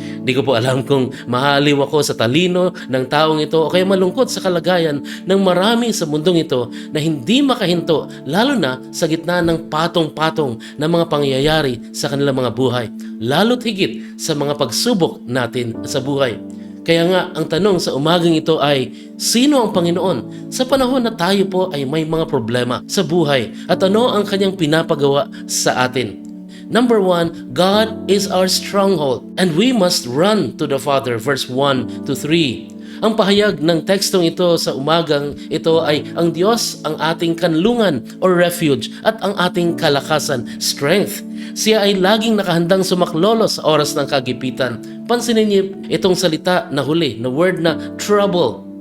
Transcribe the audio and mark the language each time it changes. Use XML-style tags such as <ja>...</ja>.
<tl>Di ko po alam kung mahaliw ako sa talino ng taong ito o kaya malungkot sa kalagayan ng marami sa mundong ito na hindi makahinto, lalo na sa gitna ng patong-patong na mga pangyayari sa kanilang mga buhay, lalo't higit sa mga pagsubok natin sa buhay. Kaya nga, ang tanong sa umagang ito ay, sino ang Panginoon sa panahon na tayo po ay may mga problema sa buhay at ano ang kanyang pinapagawa sa atin?</tl> <en>Number 1, God is our stronghold and we must run to the Father, verse 1 to 3.</en> <tl>Ang pahayag ng tekstong ito sa umagang ito ay ang Diyos ang ating kanlungan or refuge at ang ating kalakasan, strength. Siya ay laging nakahandang sumaklolo sa oras ng kagipitan. Pansinin niyo itong salita na huli, na word na trouble.</tl>